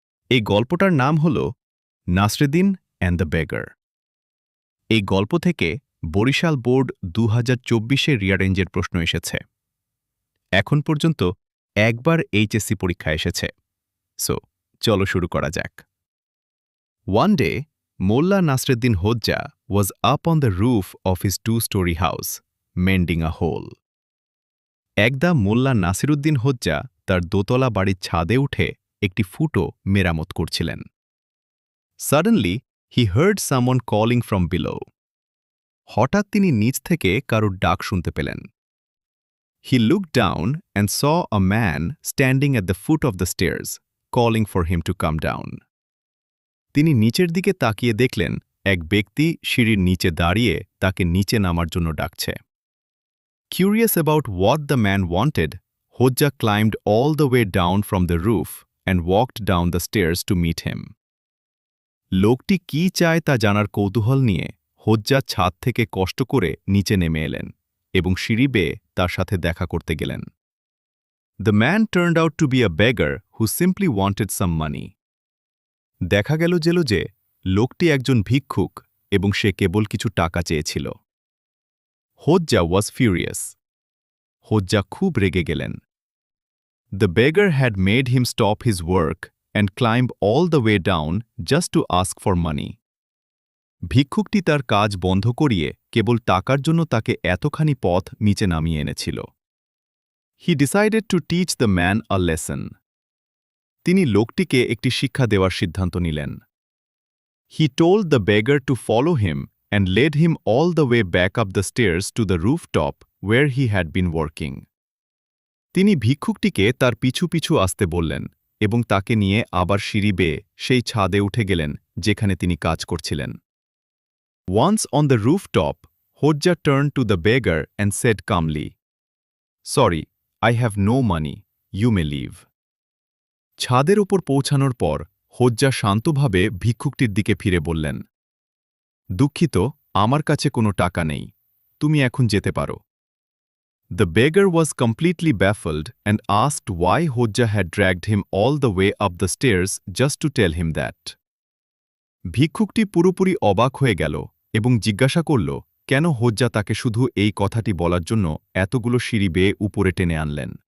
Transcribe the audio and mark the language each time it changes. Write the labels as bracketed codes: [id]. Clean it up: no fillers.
[bn] এই গল্পটার নাম হল নাসরুদ্দিন অ্যান্ড দ্য বেগার। এই গল্প থেকে বরিশাল বোর্ড 2024-এর রিঅ্যারেঞ্জের প্রশ্ন এসেছে। এখন পর্যন্ত একবার এইচএসসি পরীক্ষা এসেছে। সো চলো শুরু করা যাক। [en] One day Mullah Nasruddin Hodja was up on the roof of his two-story house, mending a hole. [bn] একদা মোল্লা নাসিরুদ্দিন হোজ্জা তার দোতলা বাড়ির ছাদে উঠে একটি ফুটো মেরামত করছিলেন। [en] Suddenly, he heard someone calling from below. [bn] হঠাৎ তিনি নিচ থেকে কারোর ডাক শুনতে পেলেন। [en] He looked down and saw a man standing at the foot of the stairs, calling for him to come down. [bn] তিনি নিচের দিকে তাকিয়ে দেখলেন এক ব্যক্তি সিঁড়ির নিচে দাঁড়িয়ে তাকে নিচে নামার জন্য ডাকছে। [en] Curious about what the man wanted, Hodja climbed all the way down from the roof and walked down the stairs to meet him. [bn] লোকটি কি চায় তা জানার কৌতূহল নিয়ে হোজ্জা ছাদ থেকে কষ্ট করে নিচে নেমে এলেন এবং সিঁড়ি বেয়ে তার সাথে দেখা করতে গেলেন। [en] The man turned out to be a beggar who simply wanted some money. [bn] দেখা গেল যে লোকটি একজন ভিক্ষুক এবং সে কেবল কিছু টাকা চেয়েছিল। [en] Hodja was furious. [bn] হোজ্জা খুব রেগে গেলেন। [en] The beggar had made him stop his work and climb all the way down just to ask for money. [bn] ভিক্ষুকটি তার কাজ বন্ধ করিয়ে কেবল টাকার জন্য তাকে এতখানি পথ নিচে নামিয়ে এনেছিল। [en] He decided to teach the man a lesson. [bn] তিনি লোকটিকে একটি শিক্ষা দেওয়ার সিদ্ধান্ত নিলেন। [en] He told the beggar to follow him and led him all the way back up the stairs to the rooftop where he had been working. [bn] তিনি ভিক্ষুকটিকে তার পিছু পিছু আসতে বললেন এবং তাকে নিয়ে আবার সিঁড়ি বেয়ে সেই ছাদে উঠে গেলেন যেখানে তিনি কাজ করছিলেন। [en] Once on the rooftop, Hodja turned to the beggar and said calmly, "Sorry, I have no money. You may leave." [bn] ছাদের ওপর পৌঁছানোর পর হোজ্জা শান্তভাবে ভিক্ষুকটির দিকে ফিরে বললেন, দুঃখিত, আমার কাছে কোনো টাকা নেই, তুমি এখন যেতে পারো। [en] The beggar was completely baffled and asked why Hodja had dragged him all the way up the stairs just to tell him that. [bn] ভিক্ষুকটি পুরোপুরি অবাক হয়ে গেল এবং জিজ্ঞাসা করল কেন হোজ্জা তাকে শুধু এই কথাটি বলার জন্য এতগুলো সিঁড়ি বেয়ে উপরে টেনে আনলেন।